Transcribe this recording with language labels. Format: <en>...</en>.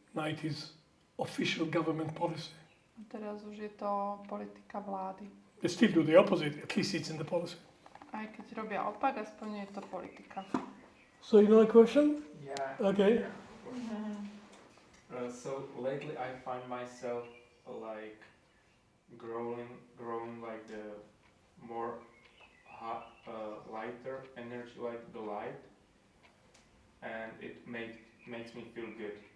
<en>90s, official government policy.</en> <sk>A teraz už je to politika vlády.</sk> <en>They still do the opposite, at least it's in the policy.</en> <sk>Aj keď robia opak, aspoň je to politika.</sk> <en>So you know the question? Yeah. Okay. So lately I find myself like growing like the more lighter energy, like the light, and it makes me feel good.</en>